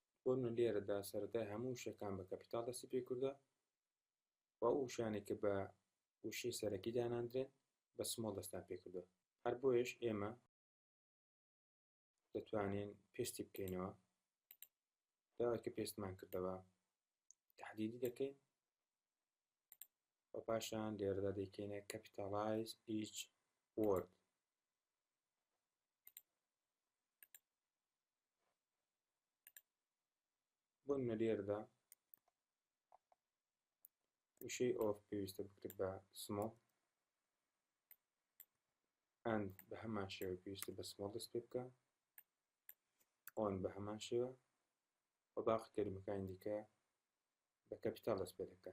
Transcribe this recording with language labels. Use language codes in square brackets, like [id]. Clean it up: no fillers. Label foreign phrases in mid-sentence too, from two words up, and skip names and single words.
[ckb] بۆ نمونە لێرەدا سەرەتای هەموو شتەکان بە کەپیتاڵ دەستی پێکردووە و ئەو وشانێک کە بە وشەی سەرەکی داناندرێن بە سمۆڵ دەستان پێکردووە. هەر بۆیش ئێمە دەتوانین پێستی بکەینەوە. دوای کە پێستمان کردەوە تەحدیدی دەکەین و پاشان لێرەدا دەیکەینە [en] capitalize each word. [ckb] بۆ نمونە لێرەدا وشەی ئۆف پێویستە بکرێت بە سمۆڵ، ئەند بە هەمان شێوە پێویستە بە سمۆڵ دەست پێ بکە، ئۆن بە هەمان شێوە و باقی کەلیمەکانی دیکە بە کەپیتاڵ دەست پێ دەکە.